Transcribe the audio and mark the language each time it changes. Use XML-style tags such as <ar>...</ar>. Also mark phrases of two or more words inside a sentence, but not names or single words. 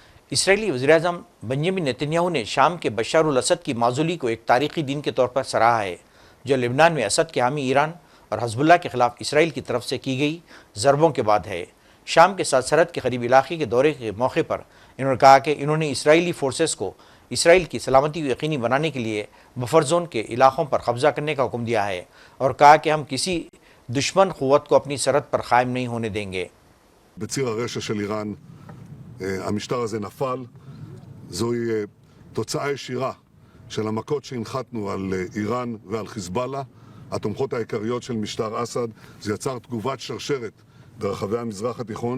<ur>اسرائیلی وزیراعظم بنیامین نیتنیاہو نے شام کے بشار الاسد کی معزولی کو ایک تاریخی دن کے طور پر سراہا ہے، جو لبنان میں اسد کے حامی ایران اور حزب اللہ کے خلاف اسرائیل کی طرف سے کی گئی ضربوں کے بعد ہے۔ شام کے ساتھ سرحد کے قریب علاقے کے دورے کے موقع پر انہوں نے کہا کہ انہوں نے اسرائیلی فورسز کو اسرائیل کی سلامتی کو یقینی بنانے کے لیے بفر زون کے علاقوں پر قبضہ کرنے کا حکم دیا ہے، اور ככה کہ ہم کسی دشمن قوت کو اپنی سرحد پر قائم نہیں ہونے دیں گے۔</ur> <he>בציר הרשע של איראן, המשטר הזה נפל. זוהי תוצאה ישירה של המכות שהנחתנו על איראן ועל חיזבאללה, התומכות העיקריות של משטר אסד. זה יצר תגובת שרשרת ברחבי המזרח התיכון.</he>